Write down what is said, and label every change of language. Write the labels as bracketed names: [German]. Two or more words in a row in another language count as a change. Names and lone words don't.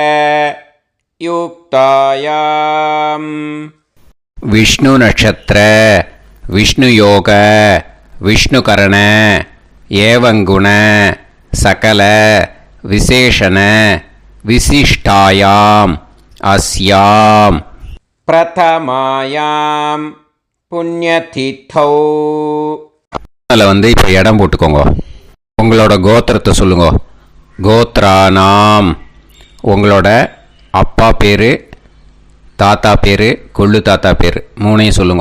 [Sanskrit] युक्तायां विष्णु नक्षत्र विष्णु योग विष्णुकरण एवं गुण सकल विशेषण विशिष्टायां अस्यां प्रथमायां पुण्यतिथौ. [Tamil] அதில் இப்போ இடம் போட்டுக்கோங்க. உங்களோட கோத்திரத்தை சொல்லுங்க. [Sanskrit] கோத்ரானாம். [Tamil] உங்களோட அப்பா பேர், தாத்தா பேர், கொள்ளு தாத்தா பேர் 3ஐயும் சொல்லுங்க.